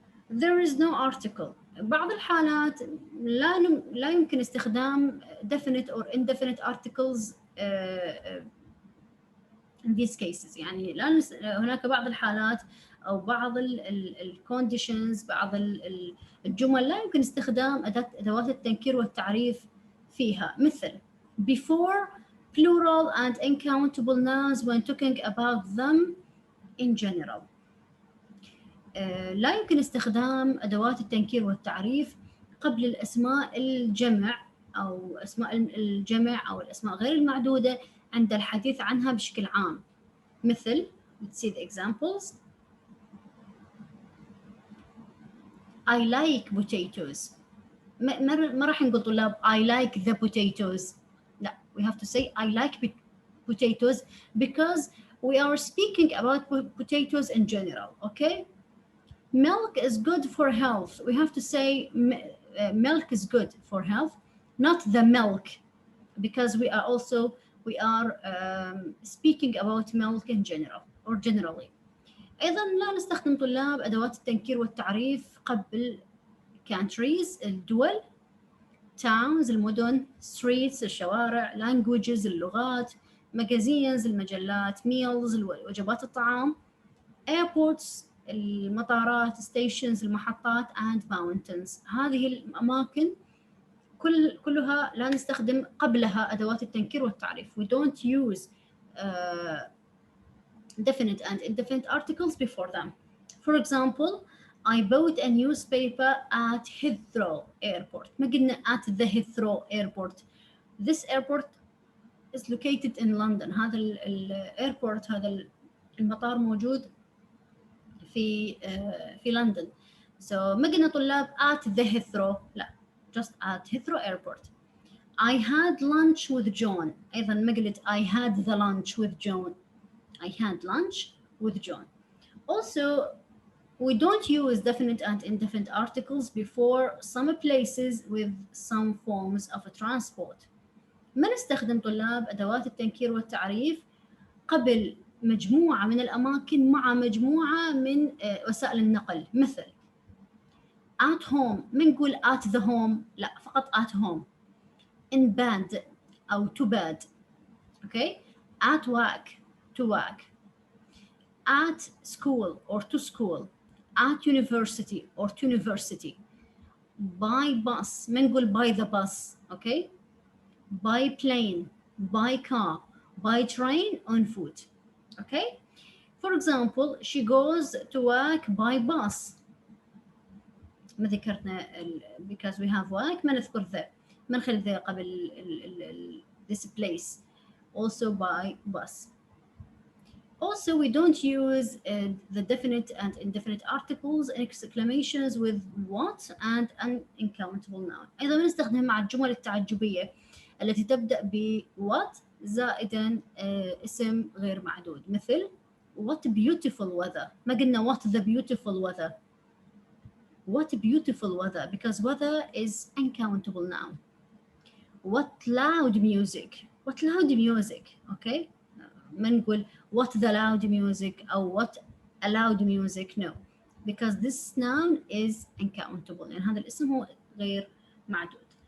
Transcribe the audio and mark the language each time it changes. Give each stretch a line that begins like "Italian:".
English: There is no article.
Arabic: بعض الحالات لا يمكن استخدام
English: definite or indefinite articles in these cases.
Arabic: يعني هناك بعض الحالات أو بعض conditions بعض الجمل لا يمكن استخدام أدوات التنكير والتعريف فيها مثل
English: before plural and uncountable nouns when talking about them in general.
Arabic: لا يمكن استخدام أدوات التنكير والتعريف قبل الأسماء الجمع أو أسماء الجمع أو الأسماء غير المعدودة عند الحديث عنها بشكل عام.
English: مثل let's see the examples. I like potatoes.
Arabic: ما راح نقول طلاب
English: I like the potatoes. لا, we have to say I like potatoes because we are speaking about potatoes in general, okay? Milk is good for health. We have to say milk is good for health, not the milk, because we are speaking about milk in general or generally.
Arabic: أيضا لا نستخدم طلاب أدوات التنكير والتعريف قبل countries الدول، towns المدن، streets الشوارع، languages اللغات، magazines المجلات، meals وجبات الطعام، airports المطارات، stations المحطات and mountains. هذه الأماكن كلها لا نستخدم قبلها أدوات التنكير والتعريف.
English: We don't use definite and indefinite articles before them. For example, I bought a newspaper at Heathrow Airport.
Arabic: ما قلنا
English: at the Heathrow Airport. This airport is located in London.
Arabic: هذا الايربورت، هذا المطار موجود في لندن.
English: So
Arabic: ما قلنا طلاب
English: at the Heathrow، لا، just at Heathrow Airport. I had lunch with John.
Arabic: أيضا ما قلت
English: I had the lunch with John. I had lunch with John. Also, we don't use definite and indefinite articles before some places with some forms of transport.
Arabic: ما نستخدم طلاب أدوات التنكير والتعريف قبل مجموعة من الأماكن مع مجموعة من وسائل النقل، مثل at home ما نقول at the home، لا، فقط at home.
English: in bed أو to bed. okay. at work to work. at school or to school. at university or to university. by bus ما نقول by the bus. okay. by plane, by car, by train, on foot. Okay. For example, she goes to work by bus. ما ذكرنا because we have work
Arabic: ما نذكر
English: the، ما نخلي the قبل this place. Also by bus. Also, we don't use the definite and indefinite articles and exclamations with what and an uncountable noun.
Arabic: أيضا نستخدمها مع الجمل التعجبية التي تبدأ ب what زائدا اسم غير معدود، مثل
English: what beautiful weather.
Arabic: ما قلنا
English: what the beautiful weather. What beautiful weather, because weather is uncountable noun. What loud music. What loud music. Okay.
Arabic: ما نقول
English: what the loud music أو what a loud music. No, because this noun is uncountable.
Arabic: يعني هذا الاسم هو غير معدود.